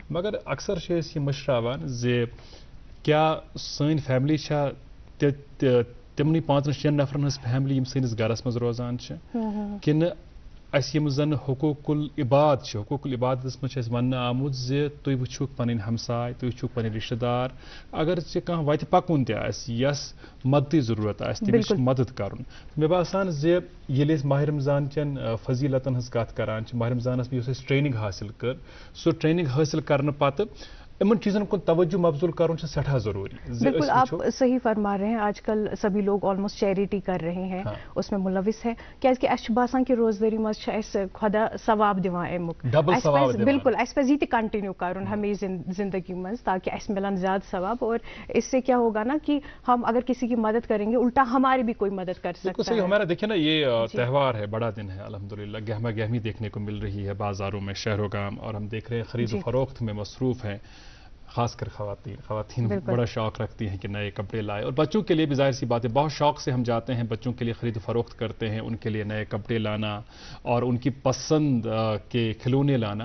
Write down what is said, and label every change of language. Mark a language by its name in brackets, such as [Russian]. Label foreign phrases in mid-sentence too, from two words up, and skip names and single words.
[Kashmiri] मगर अक्सर ये मशरावान जे क्या सन फैमिली तिमनी 5-6 नफरन हज फैमिली यम सनिस घरस मज रोजान किन अस यम जन हुकूकुल इबाद, हुकूकुल इबादत मज वन आमुत जे तुम वुछुक पन हमसाय, तुम वुछुक पन रिश्तेदार, अगर कह वत पकुन तस मदद जरूरत तमिस मदद कर। मे बासान जे ये माह रमज़ान चन फजीलतन हज कत करान, माह रमज़ानस ट्रेनिंग हासिल कर, सो ट्रेनिंग हासिल करने पत [Urdu] ان چیزوں کو توجہ مبذول کرنا [Kashmiri] سٹھا ضروری. [Urdu] بالکل آپ صحیح فرما رہے ہیں. آج کل سبھی لوگ [English] almost charity [Urdu] کر رہے ہیں, اس میں ملوث ہیں, [Kashmiri] کیازکہ اس چھُ باسان کہ روزداری مز چھُ اس خدا ثواب دِوان امیُک. بالکل اس پزِ یہِ تہِ کنٹینیو کرُن ہمیشہ زندگی مز تاکہ اس ملن زیادہ ثواب, [Urdu] اور اس سے کیا ہوگا نا کہ ہم اگر کسی کی مدد کریں گے الٹا ہماری بھی کوئی مدد کر سکتا ہے. ہمارا دیکھیں نا یہ تہوار ہے, بڑا دن ہے الحمدللہ, گہما گہمی دیکھنے کو مل رہی ہے بازاروں میں شہر و گام, اور ہم دیکھ رہے ہیں خرید و فروخت میں مصروف ہیں, خاص کر خواتین بڑا شوق رکھتی ہیں کہ نئے کپڑے لائے, اور بچوں کے لیے بھی ظاہر سی بات ہے بہت شوق سے ہم جاتے ہیں, بچوں کے لیے خرید و فروخت کرتے ہیں, ان کے لیے نئے کپڑے لانا اور ان کی پسند کے کھلونے لانا.